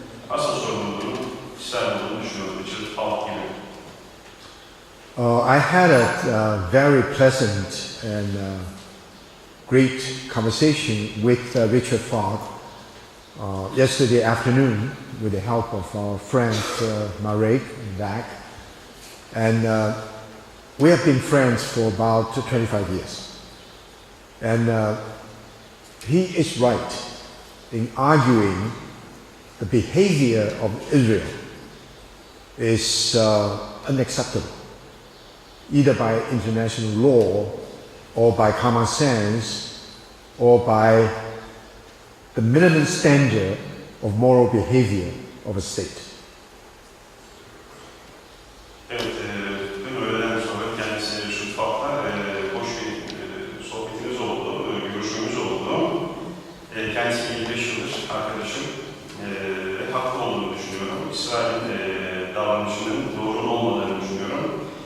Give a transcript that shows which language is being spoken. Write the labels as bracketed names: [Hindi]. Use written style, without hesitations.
[Turkish] Asıl sorumluluğun İsrail olduğunu düşünüyorum. Richard Falk gibi. [English] I had a very pleasant and great conversation with Richard Falk yesterday afternoon with the help of our friend Marek back. And we have been friends for about 25 years. And he is right in arguing the behavior of Israel is unacceptable, either by international law or by common sense or by the minimum standard of moral behavior of a state. [Turkish] Evet, dün öğleden sonra kendisiyle Richard Falk'la hoş bir sohbetimiz oldu, görüşmemiz oldu. Kendisi 25 yıldır arkadaşım ve haklı olduğunu düşünüyorum. İsrail'in davranışının doğru olmadığını düşünüyorum.